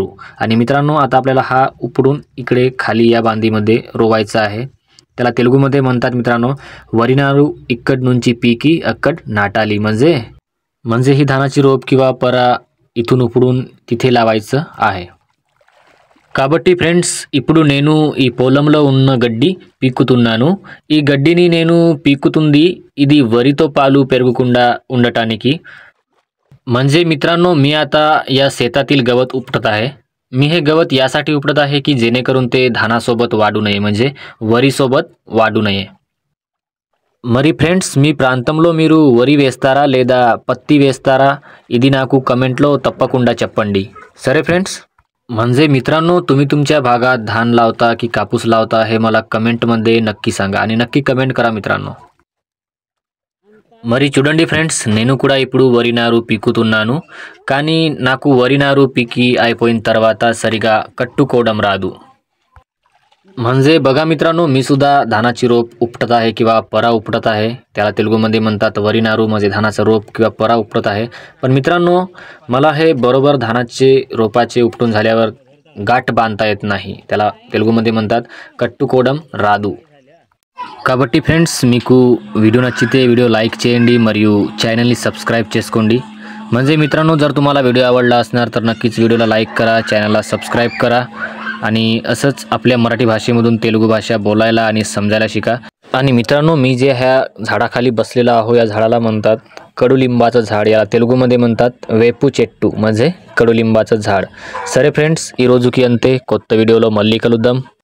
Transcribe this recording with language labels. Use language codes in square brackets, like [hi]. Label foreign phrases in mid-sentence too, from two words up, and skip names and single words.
[mr] आणि मित्रांनो, आता आपल्याला हा उपडून इकडे खाली या बांधीमध्ये रोवायचा आहे. त्याला तेलुगूमध्ये म्हणतात मित्रांनो [te] వరినారు ఇక్కడ నుంచి పీకి అక్కడ నాటాలి. [mr] म्हणजे ही धानाची रोप किंवा परा इथून उपडून तिथे लावायचं आहे. [te] కాబట్టి ఫ్రెండ్స్, ఇప్పుడు నేను ఈ పొలంలో ఉన్న గడ్డి పీక్కుతున్నాను. ఈ గడ్డిని నేను పీక్కుతుంది ఇది వరితో పాలు పెరగకుండా ఉండటానికి. [mr] म्हणजे मित्रांनो, मी आता या शेतातील गवत उपटत आहे. मी हे गवत यासाठी उपटत आहे की जेणेकरून ते धानासोबत वाढू नये, म्हणजे वरीसोबत वाढू नये. [te] మరి ఫ్రెండ్స్, మీ ప్రాంతంలో మీరు వరి వేస్తారా లేదా పత్తి వేస్తారా? ఇది నాకు కమెంట్లో తప్పకుండా చెప్పండి. సరే ఫ్రెండ్స్, [mr] म्हणजे मित्रांनो, तुम्ही तुमच्या भागात धान लावता की कापूस लावता हे मला कमेंटमध्ये नक्की सांगा आणि नक्की कमेंट करा मित्रांनो. [te] మరి చూడండి ఫ్రెండ్స్, నేను కూడా ఇప్పుడు వరి నారు పీకుతున్నాను. కానీ నాకు వరి నారు పీకి అయిపోయిన తర్వాత సరిగా కట్టుకోవడం రాదు. [mr] म्हणजे बघा मित्रांनो, मी सुद्धा धानाची रोप उपटत आहे किंवा परा उपटत आहे. त्याला तेलुगूमध्ये म्हणतात वरिनारू, म्हणजे धानाचा रोप किंवा परा उपटत आहे. पण मित्रांनो, मला हे बरोबर धानाचे रोपाचे उपटून झाल्यावर गाठ बांधता येत नाही. त्याला तेलुगूमध्ये म्हणतात [te] కట్టుకోవడం రాదు. కాబట్టి ఫ్రెండ్స్, మీకు వీడియో నచ్చితే వీడియో లైక్ చేయండి మరియు ఛానల్ని సబ్స్క్రైబ్ చేసుకోండి. [mr] म्हणजे मित्रांनो, जर तुम्हाला व्हिडिओ आवडला असणार तर नक्कीच व्हिडिओला लाईक करा, चॅनलला सबस्क्राईब करा आणि असंच आपल्या मराठी भाषेमधून तेलुगू भाषा बोलायला आणि समजायला शिका. आणि मित्रांनो, मी जे ह्या झाडाखाली बसलेला आहो या झाडाला म्हणतात कडुलिंबाचं झाड. याला तेलुगूमध्ये म्हणतात [te] వేపు చెట్టు, [mr] म्हणजे कडुलिंबाचं झाड. [te] సరే ఫ్రెండ్స్, ఈ రోజుకి అంతే. కొత్త వీడియోలో మళ్ళీ కలుద్దాం.